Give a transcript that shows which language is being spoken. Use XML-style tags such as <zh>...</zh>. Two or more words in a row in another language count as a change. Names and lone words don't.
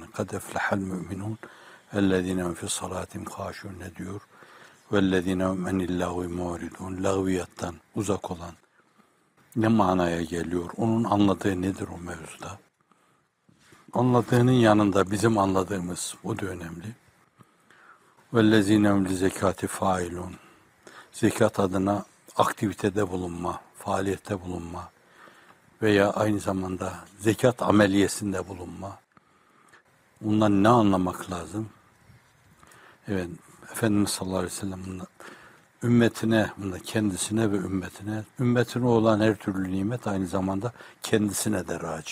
<ar>قد أفلح المؤمنون الذين هم في صلاتهم خاشعون</ar> <tr>ne diyor?</tr> <ar>والذين هم عن اللغو معرضون.</ar> <tr>Lağviyattan uzak olan ne manaya geliyor? Onun anladığı nedir o mevzuda? Anladığının yanında bizim anladığımız o da önemli.</tr> <ar>وَالَّذ۪ينَ هُمْ لِزَكَاتِ فَاِلُونَ</ar> <tr>Zekat adına aktivitede bulunma, faaliyette bulunma veya aynı zamanda zekat ameliyesinde bulunma. Bundan ne anlamak lazım? Evet, Efendimiz</tr> <ar>صلى الله عليه وسلم</ar> <tr>ümmetine, kendisine ve ümmetine olan her türlü nimet aynı zamanda kendisine de raci.</tr>